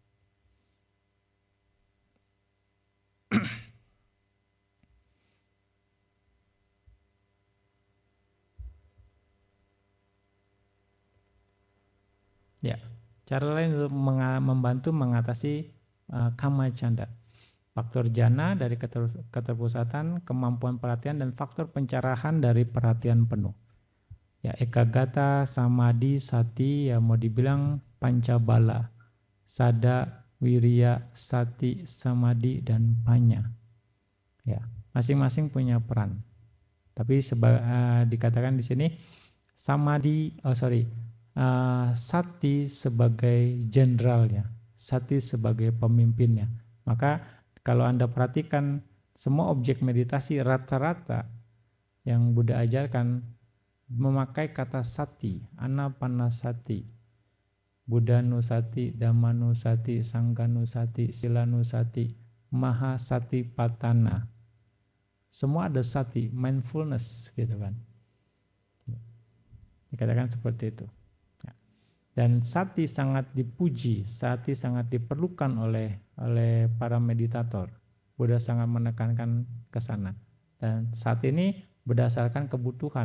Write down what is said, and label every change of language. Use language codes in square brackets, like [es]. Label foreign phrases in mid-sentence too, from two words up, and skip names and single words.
[id] Ya, cara lain untuk membantu mengatasi kamacanda. Faktor jana dari keterpusatan, kemampuan perhatian, dan faktor pencerahan dari perhatian penuh. Ya, [pi] ekagata, samadhi, sati, [id] ya mau dibilang [pi] pancabala, sada, wiriya, sati, samadhi, [id] dan panya. Ya, masing-masing punya peran. Tapi dikatakan di sini sati sebagai jenderalnya, sati sebagai pemimpinnya. Maka kalau Anda perhatikan semua objek meditasi rata-rata yang Buddha ajarkan memakai kata sati, [pi] anapanasati, buddhanusati, dhammanusati, sanghanusati, silanusati, mahasatipatthana. [id] Semua ada sati, mindfulness gitu kan. Dikatakan seperti itu. Dan sati sangat dipuji, sati sangat diperlukan oleh para meditator. Buddha sangat menekankan ke sana. Dan saat ini berdasarkan kebutuhan.